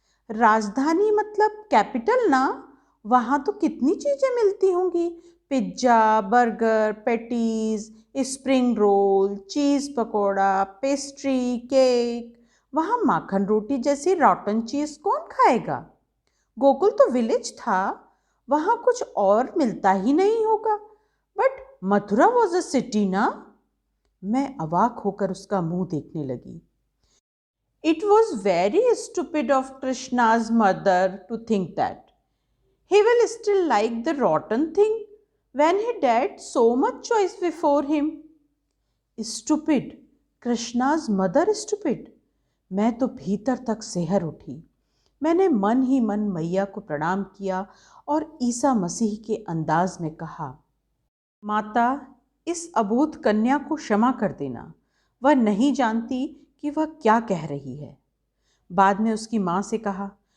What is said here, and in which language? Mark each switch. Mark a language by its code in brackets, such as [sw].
[hi] राजधानी मतलब कैपिटल ना? वहां तो कितनी चीजें मिलती होंगी, pizza, burger, patties, spring roll, चीज पकौड़ा, पेस्ट्री, केक। वहां माखन रोटी जैसी रॉटन चीज कौन खाएगा? गोकुल तो विलेज था, वहां कुछ और मिलता ही नहीं होगा। [en] but Mathura was a city [hi] ना? मैं अवाक होकर उसका मुंह देखने लगी। [en] It was very stupid of Krishna's mother to think that he will still like the rotten thing when he had so much choice before him. Stupid? Krishna's mother stupid? [hi] मैं तो भीतर तक सिहर उठी। मैंने मन ही मन मैया को प्रणाम किया और ईसा मसीह के अंदाज में कहा, माता, इस अबोध कन्या को क्षमा कर देना, वह नहीं जानती कि वह क्या कह रही है। बाद में उसकी माँ से कहा,